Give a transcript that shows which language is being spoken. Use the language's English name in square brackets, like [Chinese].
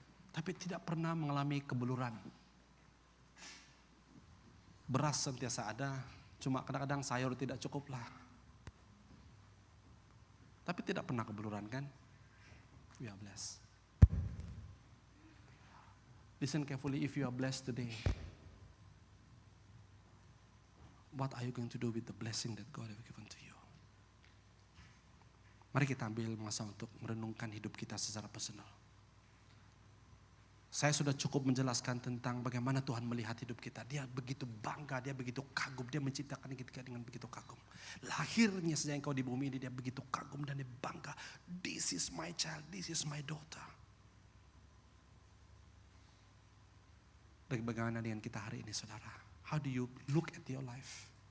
[Malay] Tapi tidak pernah mengalami kebeluran. Beras sentiasa ada, cuma kadang-kadang sayur tidak cukup lah. Tapi tidak pernah kebeluran kan? [English] We are blessed. Listen carefully, if you are blessed today, what are you going to do with the blessing that God have given to you? [Malay] Mari kita ambil masa untuk merenungkan hidup kita secara personal. Saya sudah cukup menjelaskan tentang bagaimana Tuhan melihat hidup kita. Dia begitu bangga, dia begitu kagum, dia menciptakan kita dengan begitu kagum. Lahirnya sejak engkau di bumi ini dia begitu kagum dan dia bangga. [English] This is my child, this is my daughter. [Malay] Bagaimana dengan kita hari ini saudara? [English] How do you look at your life?